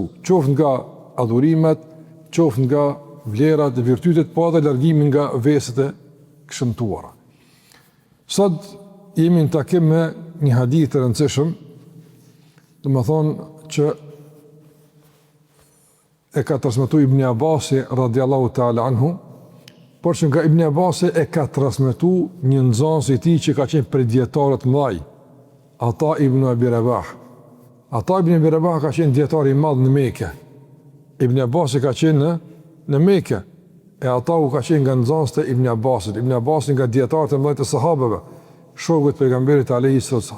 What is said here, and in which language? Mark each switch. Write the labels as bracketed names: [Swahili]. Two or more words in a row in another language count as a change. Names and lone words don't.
[Albanian] Qoftë nga adhurimet, qoftë nga vlerat dhe virtytet, po edhe largimin nga veset e këshëmtuara. Sot jemi në takim me një hadith të rëndësishëm, dhe më thonë që e ka transmetuar Ibn Abasi [Arabic] رضي الله تعالى عنه, [Albanian] por që nga Ibn Abasi e ka transmetuar një nxënës i tij që ka qenë prej dietarëve të mëdhenj, Ata ibn Abi Rabah. Ata ibn Abi Rabah ka qenë dietar i madh në Mekë. Ibn Abasi ka qenë në Mekë. E ata u ka qenë nga nxënësit e Ibn Abbasit. Ibn Abbas nga dietarët e mëdhenj të sahabeve, shokët e pejgamberit [Arabic] عليه السلام.